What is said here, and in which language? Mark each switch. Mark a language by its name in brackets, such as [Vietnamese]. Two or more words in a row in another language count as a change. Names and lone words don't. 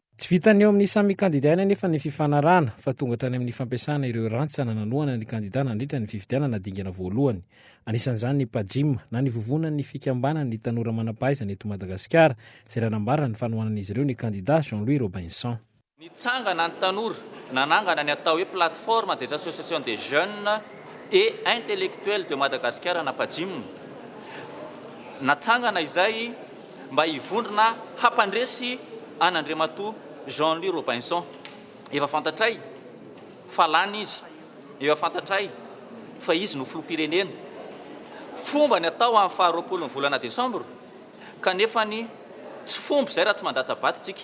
[Malagasy] Tsy vitany eo amin'ny samy kandidana nefa ny fifanarana fa tonga hatrany amin'ny fampiasana ireo rantsana nanohana ny kandida nandritra ny fifidianana dingana voalohany. Anisan'izany ny pajim na ny vovonany ny fikambanany ny tanora manam-pahaizana eto Madagasikara izay nanambarana ny fanohanan'izy ireo ny kandida Jean-Louis Robinson. Nitsangana ny tanora nanangana ny atao hoe [French] plateforme des associations des jeunes et intellectuels de Madagascar [Malagasy] na pajim. Natsangana izay mba hivondrona hampandresy an'Andriamatoa Jean-Louis Robinson. Efa fantatray fa lany izy, efa fantatray fa izy no filoham-pirenena. Fomba ny atao amin'ny faha-roapolo ny volana Desambra kanefa ny tsy fomba izay raha tsy mandatsabato tsika.